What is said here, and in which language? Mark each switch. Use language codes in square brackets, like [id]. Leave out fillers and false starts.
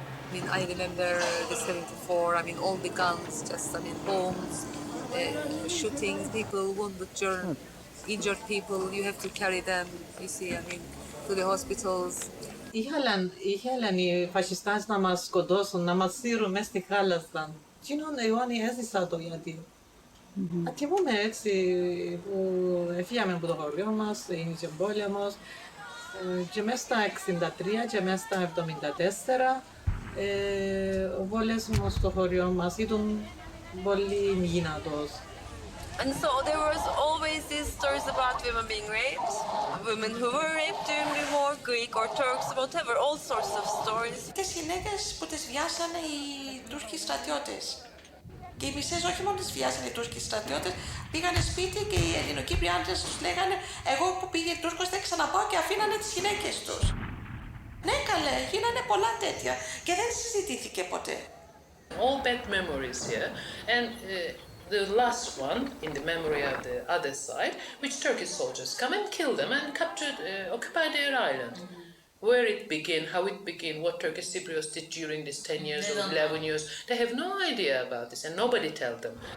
[en] I mean, I remember the 74, I mean, all the guns, just, I mean, bombs, shootings, people, wounded, injured people, you have to carry them, you see, I mean, to the hospitals. [el] Ήθελαν οι φασιστάς να μας σκοτώσουν, να μας σύρουν μέσα στη θάλασσα. Εκείνον εγώ έζησα το γιατί. Θυμούμαι έτσι που έφυγαμε από το χωριό μας, είχε πόλεμος και μέσα στα 63 και μέσα στα 74 ο πόλεμος στο χωριό μας ήταν πολύ δυνατός. [en] And so there was always these stories about women being raped, women who were raped during the war, Greek or Turks, whatever, all sorts of stories. [el] Τις γυναίκες που τις βιάσανε οι Τούρκοι στρατιώτες. Και οι μισές όχι μόνο τις βιάσανε οι Τούρκοι στρατιώτες, πήγανε σπίτι και οι Ελληνοκύπριοι άντρες τους λέγανε «Εγώ που πήγε Τούρκος δεν ξαναπάω» και αφήνανε τις γυναίκες τους. Ναι καλέ, γίνανε πολλά τέτοια και δεν συζητήθηκε ποτέ. [en] All bad memories here and the last one in the memory of the other side, which Turkish soldiers come and kill them and occupy their island. Where it began, how it began, what Turkish Cypriots did during these 10 years or 11 years, they have no idea about this and nobody tells them.